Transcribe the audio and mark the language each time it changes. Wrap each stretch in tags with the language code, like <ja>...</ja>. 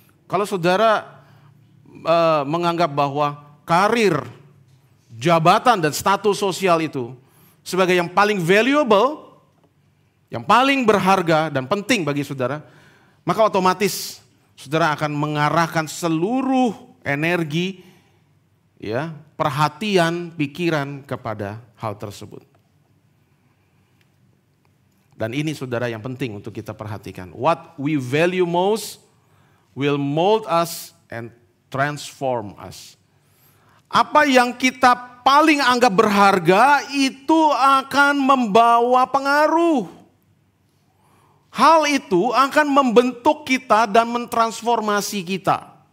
<id>Kalau saudara menganggap bahwa karir, jabatan dan status sosial itu sebagai yang paling valuable, yang paling berharga dan penting bagi saudara, maka otomatis saudara akan mengarahkan seluruh energi, ya, perhatian, pikiran kepada hal tersebut. Dan ini saudara yang penting untuk kita perhatikan.</id> <en>What we value most will mold us and transform us.</en> <id>Apa yang kita paling anggap berharga itu akan membawa pengaruh. Hal itu akan membentuk kita dan mentransformasi kita.</id>